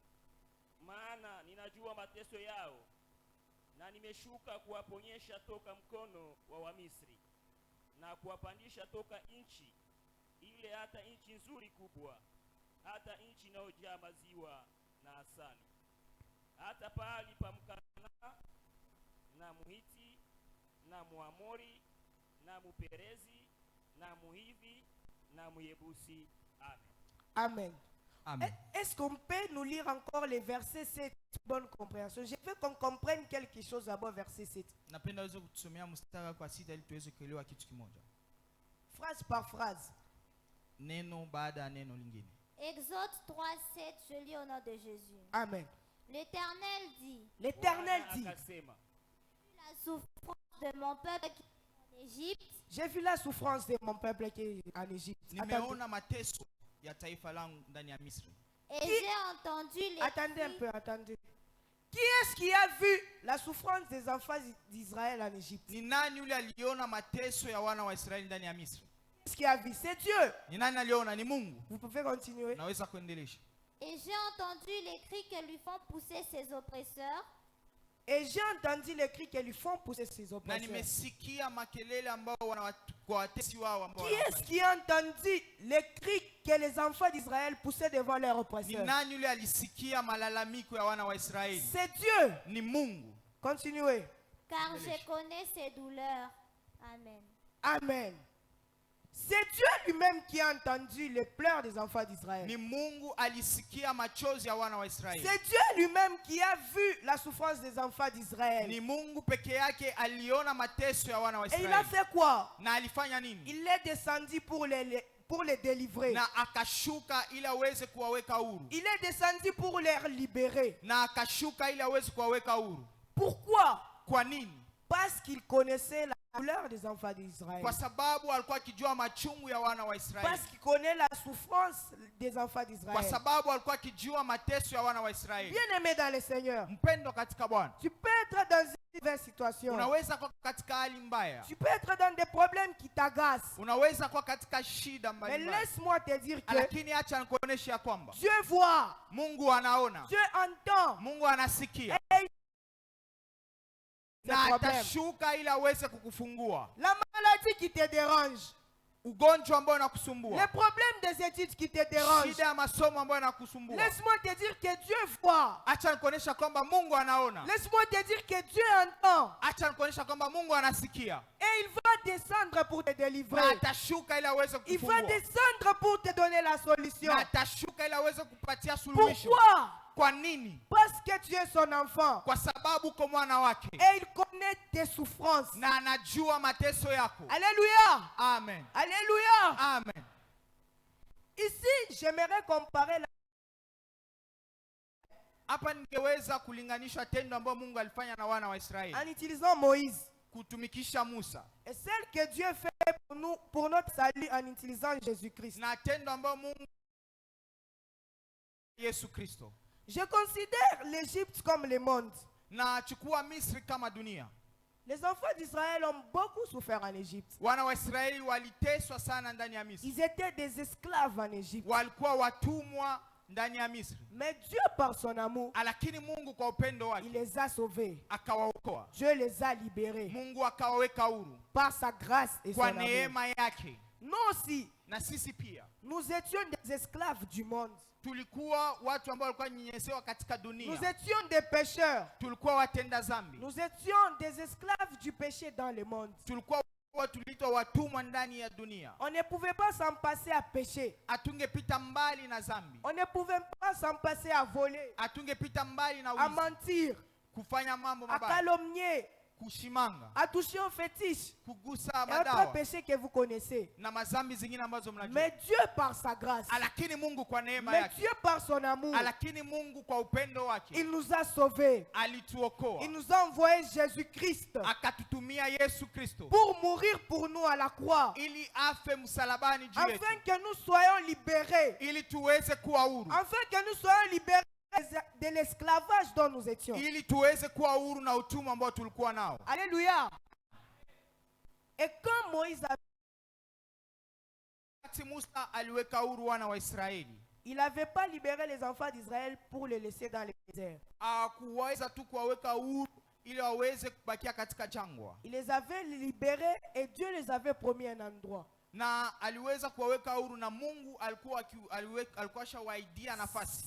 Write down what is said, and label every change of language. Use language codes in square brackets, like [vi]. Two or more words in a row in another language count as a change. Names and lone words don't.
[sw] maana ninajua mateso yao, na nimeshuka kuwaponyesha toka mkono wa Wamisri na kuwapandisha toka nchi ile hata nchi nzuri kubwa, hata nchi inayojaa maziwa na asali, hata pahali pa Mkanaa na Muhiti na Muamori na Muperezi na Muhivi na Muyebusi. Amen. Amen. Amen. [fr] Est-ce qu'on peut nous lire encore les versets 7? Bonne compréhension. Je veux qu'on comprenne quelque chose d'abord, verset 7. [sw] Napenda uweze kutusomea mstari kwa sita ili tuweze kuelewa kitu kimoja. [fr] Phrase par phrase. [sw] Neno baada ya neno lingine. [fr] Exode 3:7, je lis au nom de Jésus. Amen. L'Éternel dit, L'Éternel [sw] Bwana [fr] dit, [sw] akasema, [fr] la souffrance de mon peuple qui est en Égypte, j'ai vu la souffrance de mon peuple qui est en Égypte. Attendez, [sw] Nimeona mateso ya taifa langu ndani ya Misri. [fr] et j'ai entendu les attendez un cris. peu, attendez. Qui est-ce qui a vu la souffrance des enfants d'Israël en Égypte? [sw] Ni nani yule aliona mateso ya wana wa Israeli ndani ya Misri? [fr] Qui est-ce qui a vu? C'est Dieu. [sw] Ni nani aliona? Ni Mungu. [fr] Vous pouvez continuer. [sw] Naweza kuendelesha. [fr] Et j'ai entendu les cris que lui font pousser ses oppresseurs, Et j'ai entendu les cris qui lui font pousser ses [sw] Na [fr] oppresseurs. [sw] nimesikia makelele ambao kwa watesi wao ambao [fr] Qui est-ce qui a entendu les cris que les enfants d'Israël poussaient devant leurs [sw] Ni [fr] oppresseurs? [sw] nani yule alisikia malalamiko ya wana wa Israeli? [fr] C'est Dieu. [sw] Ni Mungu. [fr] Continuez. car je connais ses douleurs. Amen. Amen. C'est Dieu lui-même qui a entendu les pleurs des enfants d'Israël. [sw] Ni Mungu alisikia machozi ya wana wa Israeli. [fr] C'est Dieu lui-même qui a vu la souffrance des enfants d'Israël. [sw] Ni Mungu peke yake aliona mateso ya wana wa [fr] Et il a [sw] Israeli. [fr] fait quoi? [sw] Na alifanya nini? [fr] Il est descendu pour les délivrer. [sw] Na akashuka ili aweze kuwaweka huru. [fr] Il est descendu pour les libérer. [sw] Na akashuka ili aweze kuwaweka huru. [fr] Pourquoi? [sw] Kwa nini? [fr] Parce qu'il connaissait la douleur des enfants d'Israël. [sw] Kwa sababu alikuwa akijua machungu ya wana wa Israeli. [fr] Parce qu'il connaît la souffrance des enfants [sw] Kwa [fr] d'Israël. [sw] sababu alikuwa akijua mateso ya wana wa Israeli. [fr] Bien-aimé dans le Seigneur, [sw] Mpendo katika Bwana. [fr] tu peux être dans une diverse situation. [sw] Unaweza kuwa katika hali mbaya. [fr] Tu peux être dans des problèmes qui t'agacent. [sw] Unaweza kuwa katika shida [fr] Mais [sw] mbalimbali. [fr] laisse-moi te dire que [sw] Lakini acha nikuoneshe ya kwamba [fr] Dieu voit, [sw] Mungu anaona, [fr] Dieu entend. [sw] Mungu anasikia [fr] Ces [sw] na [fr] problèmes. [sw] atashuka ili aweze kukufungua. [fr] La maladie qui te dérange, [sw] Ugonjwa ambao [fr] les [sw] unakusumbua, [fr] problèmes des études qui te dérangent. [sw] shida ya masomo ambayo inakusumbua, [fr] Laisse-moi te dire que Dieu voit. [sw] acha nikuonesha kwamba Mungu anaona. [fr] Laisse-moi te dire que Dieu entend. [sw] Acha nikuonesha kwamba Mungu anasikia [fr] Et il va descendre pour te [sw] na [fr] délivrer. [sw] atashuka ili aweze [fr] Il va [sw] kukufungua, [fr] descendre pour te donner la solution. [sw] na atashuka ili aweze kupatia suluhisho. [fr] Pourquoi? [sw] Kwa nini? [fr] Parce que tu es son enfant. [sw] Kwa sababu uko mwana wake [fr] Et il connaît tes souffrances. [sw] na anajua mateso yako. [fr] Alléluia. Amen. Alléluia. Amen. Ici, j'aimerais comparer [sw] Hapa ningeweza kulinganisha tendo ambalo Mungu alifanya na wana wa Israeli [fr] en utilisant Moïse. [sw] kutumikisha Musa [fr] Et celle que Dieu fait pour nous, pour notre salut en utilisant Jésus-Christ. [sw] na tendo ambalo Mungu Yesu Kristo. [fr] Je considère l'Égypte comme le monde. [sw] Na chukua Misri kama dunia. [fr] Les enfants d'Israël ont beaucoup souffert en Égypte. [sw] Wana wa Israeli waliteswa sana ndani ya Misri. [fr] Ils étaient des esclaves en Égypte. [sw] Walikuwa watumwa ndani ya Misri. [fr] Mais Dieu, par son amour, [sw] Lakini Mungu kwa upendo [fr] il [sw] wake [fr] les a sauvés. [sw] akawaokoa. [fr] Dieu les a libérés [sw] Mungu akawaweka huru [fr] par sa grâce et son [sw] kwa [fr] amour. [sw] neema yake. [fr] Nous aussi, [sw] Na sisi pia [fr] nous étions des esclaves du monde. [sw] tulikuwa watu ambao walikuwa nyenyesewa katika [fr] Nous [sw] dunia. [fr] étions des pécheurs. [sw] Tulikuwa watenda zambi. [fr] Nous étions des esclaves du péché dans le monde. [sw] Tulikuwa tuliitwa watumwa ndani ya dunia. [fr] On ne pouvait pas s'en passer à pécher. [sw] Hatungepita mbali na zambi. [fr] On ne pouvait pas s'en passer à voler, [sw] Hatungepita mbali na [fr] à [sw] wizi, [fr] mentir, [sw] kufanya mambo [fr] à [sw] mabaya, [fr] calomnier, [sw] kushimanga, [fr] à toucher aux fétiches [sw] kugusa [fr] et autres [sw] madawa [fr] péchés que vous connaissez. [sw] na mazambi zingine ambazo mnajua. [fr] Mais Dieu par sa grâce, [sw] Lakini Mungu kwa neema [fr] mais [sw] yake, [fr] Dieu par son amour, [sw] lakini Mungu kwa upendo wake [fr] il nous a sauvés. [sw] alituokoa, [fr] Il nous a envoyé Jésus-Christ [sw] akatutumia Yesu Kristo [fr] pour mourir pour nous à la croix, [sw] ili afe msalabani juu yetu, [fr] afin que nous soyons libérés, [sw] ili tuweze kuwa huru, [fr] afin que nous soyons libérés de l'esclavage dont nous étions. [sw] ili tuweze kuwa huru na utumwa ambao tulikuwa nao. [fr] Alléluia. Et quand Moïse a... [sw] Wakati Musa aliweka huru wana wa Israeli, [fr] il n'avait pas libéré les enfants d'Israël pour les laisser dans le désert. [sw] hakuweza tu kuwaweka huru ili waweze kubakia katika jangwa, [fr] Il les avait libérés et Dieu les avait promis un endroit. [sw] na aliweza kuwaweka huru, na Mungu alikuwa shawaidia nafasi,